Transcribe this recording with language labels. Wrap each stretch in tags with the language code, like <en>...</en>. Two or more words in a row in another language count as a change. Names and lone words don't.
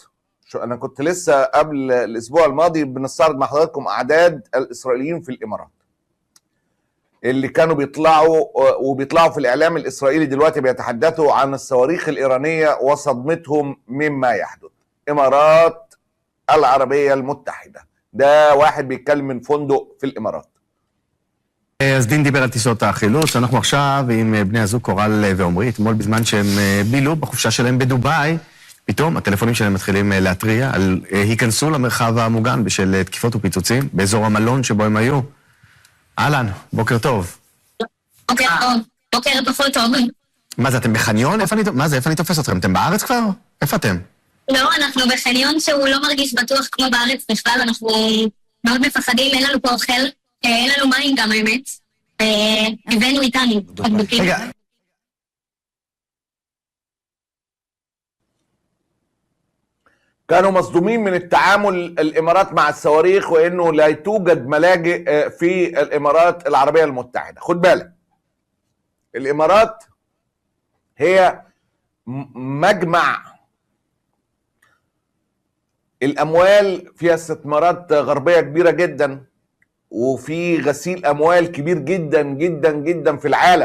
<ar>أنا كنت لسه قبل الأسبوع الماضي بنستعرض مع حضراتكم أعداد الإسرائيليين في الإمارات اللي كانوا بيطلعوا في الإعلام الإسرائيلي. دلوقتي بيتحدثوا عن الصواريخ الإيرانية وصدمتهم مما يحدث. إمارات العربية المتحدة، ده واحد بيتكلم من فندق في الإمارات.</ar> <he>אז דין דיבר על טיסות החילוץ. אנחנו עכשיו עם בני הזוג קורל ועומרי. אתמול בזמן שהם בילו בחופשה שלהם בדובאי, פתאום הטלפונים שלהם מתחילים להתריע על היכנסו למרחב המוגן בשל תקיפות ופיצוצים באזור המלון שבו הם היו. אהלן, בוקר טוב. בוקר טוב, בוקר פחות טוב. מה זה, אתם בחניון? איפה אני תופס אתכם? אתם בארץ כבר? איפה אתם? לא, אנחנו בחניון שהוא לא מרגיש בטוח כמו בארץ בכלל, אנחנו מאוד מפחדים, אין לנו פה אוכל, אין לנו מים גם האמת, הבאנו איתנו בקבוקים. רגע.</he> <ar>كانوا مصدومين من التعامل الإمارات مع الصواريخ وإنه لا توجد ملاجئ في الإمارات العربية المتحدة. خد بالك، الإمارات هي مجمع الأموال، فيها استثمارات غربية كبيرة جدا، وفي غسيل أموال كبير جدا جدا جدا في العالم.</ar>